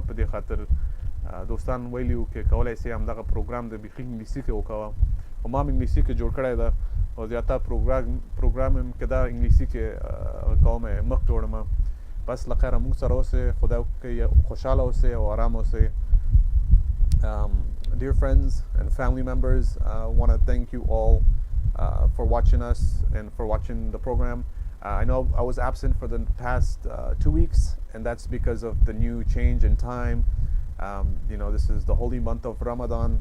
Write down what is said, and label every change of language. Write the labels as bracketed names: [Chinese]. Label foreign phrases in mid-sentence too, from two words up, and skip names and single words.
[Pashto] په دې خاطر دوستان ویلي وو که کولی شي همدغه پروګرام د بیخي انګلیسي کې وکوه او ما هم انګلیسي کې جوړ کړی ده او زیاته پروګرام هم که دا انګلیسي کې کوم مخ جوړم. بس لخیره موږ سره اوسئ، خدای وکړي خوشحاله اوسئ او آرام اوسئ. [English] Dear friends and family members, I want to thank you all for watching us and for watching the program. I know I was absent for the past 2 weeks, and that's because of the new change in time. This is the holy month of Ramadan.